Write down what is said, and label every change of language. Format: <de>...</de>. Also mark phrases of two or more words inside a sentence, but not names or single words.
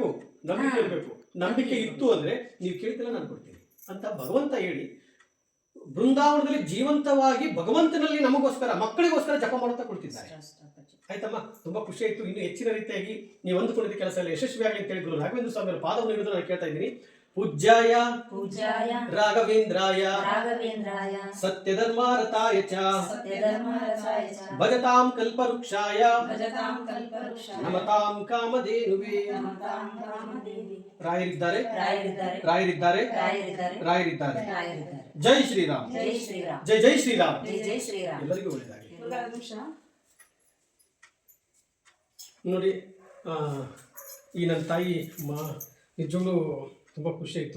<kn>ನಂಬಿಕೆ ಇತ್ತು ಅಂದ್ರೆ ನೀವು ಕೇಳಿದ್ರೆ ನಾನು ಕೊಡ್ತೀನಿ ಅಂತ ಭಗವಂತ ಹೇಳಿ ಬೃಂದಾವನದಲ್ಲಿ ಜೀವಂತವಾಗಿ ಭಗವಂತನಲ್ಲಿ ನಮಗೋಸ್ಕರ, ಮಕ್ಕಳಿಗೋಸ್ಕರ ಜಪ ಮಾಡುತ್ತಾ ಕೊಡ್ತಿದ್ದಾರೆ. ಆಯ್ತಮ್ಮ, ತುಂಬಾ ಖುಷಿ ಆಯ್ತು. ಇನ್ನು ಹೆಚ್ಚಿನ ರೀತಿಯಾಗಿ ನೀವು ಅಂದುಕೊಂಡಿದ್ದ ಕೆಲಸ ಎಲ್ಲ ಯಶಸ್ವಿ ಆಗಲಿ ಅಂತ ಹೇಳಿ ಗುರು ರಾಘವೇಂದ್ರ ಸ್ವಾಮಿ ಅವರ ಪಾದವನ್ನು ಹಿಡಿದು ನಾನು ಕೇಳ್ತಾ ಇದ್ದೀನಿ.</kn> <sa>पूज्याय पूज्याय राघवेन्द्राय राघवेन्द्राय सत्यधर्मारताय च सत्यधर्मरताय च भजतां कल्पवृक्षाय भजतां कल्पवृक्षाय नमतां कामधेनुवे नमतां कामधेनुवे</sa> <kn>ರಾಯರಿದ್ದಾರೆ ರಾಯರಿದ್ದಾರೆ ರಾಯರಿದ್ದಾರೆ ರಾಯರಿದ್ದಾರೆ ರಾಯರಿದ್ದಾರೆ ರಾಯರಿದ್ದಾರೆ ಜೈ ಶ್ರೀರಾಮ್ ಜೈ ಶ್ರೀರಾಮ್ ಜೈ ಜೈ ಶ್ರೀರಾಮ್ ಜೈ ಜೈ ಶ್ರೀರಾಮ್ ಎಲ್ಲರಿಗೂ ಒಳ್ಳೆಯದಾಗಲಿ ನೋಡಿ ಈ ನನ್ನ ತಾಯಿ ನಿಜವಾಗ್ಲೂ ತುಂಬ ಖುಷಿ ಆಯಿತು.</kn>